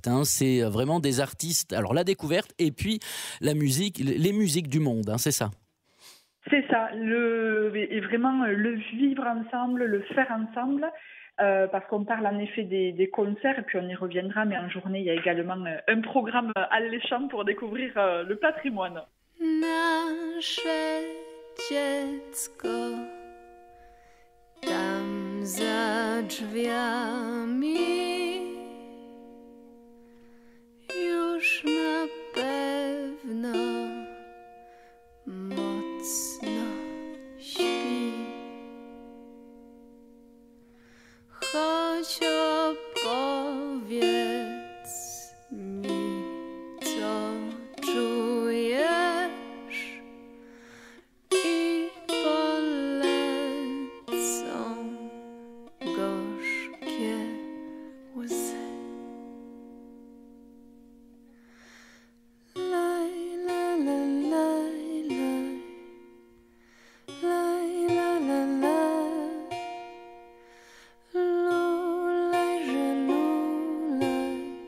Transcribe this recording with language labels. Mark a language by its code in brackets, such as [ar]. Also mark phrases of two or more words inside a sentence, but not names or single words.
[fr] C'est vraiment des artistes. Alors, la découverte et puis la musique, les musiques du monde, c'est ça ? C'est ça. Et vraiment le vivre ensemble, le faire ensemble. Parce qu'on parle en effet des concerts, et puis on y reviendra, mais en journée, il y a également un programme alléchant pour découvrir le patrimoine. [pl] Nasze dziecko tam za drzwiami już na pewno mocno śpi. Choć opowiedz mi, co czujesz, i polecą gorzkie łzy. Laj, la, la, laj, laj. Laj, la, la, laj. Lulejże, lulej.